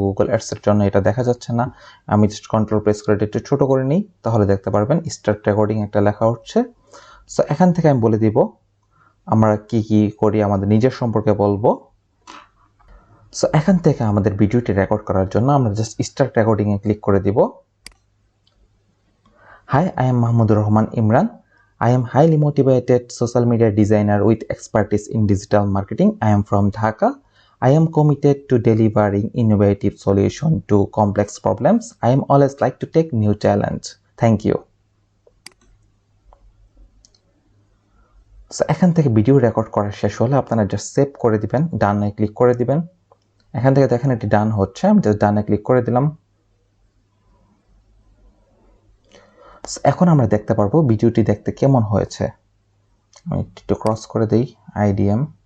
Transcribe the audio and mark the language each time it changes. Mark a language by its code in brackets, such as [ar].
[bn] Google ads এর জন্য এটা দেখা যাচ্ছে না, আমি জাস্ট কন্ট্রোল প্রেস করে একটু ছোট করে নিই, তাহলে দেখতে পারবেন স্টার্ট রেকর্ডিং একটা লেখা হচ্ছে। সো এখান থেকে আমি বলে দিব আমরা কি কি করি, আমাদের নিজের সম্পর্কে বলবো। সো এখান থেকে আমাদের ভিডিওটি রেকর্ড করার জন্য আমরা জাস্ট স্টার্ট রেকর্ডিং এ ক্লিক করে দিব। [en] Hi, I am Mahmoud Rahman Imran. I am highly motivated social media designer with expertise in digital marketing. I am from Dhaka. I am committed to delivering innovative solutions to complex problems. I am always like to take new challenge. Thank you. [bn] So এখান থেকে video record করা শেষ হলে আপনারা just save করে দিবেন, ডানে click করে দিবেন। এখান থেকে দেখেন এটি ডান হচ্ছে, আমি জাস্ট ডানে ক্লিক করে দিলাম। এখন আমরা দেখতে পারবো ভিডিওটি দেখতে কেমন হয়েছে। আমি একটু ক্রস করে দেই আইডিএম।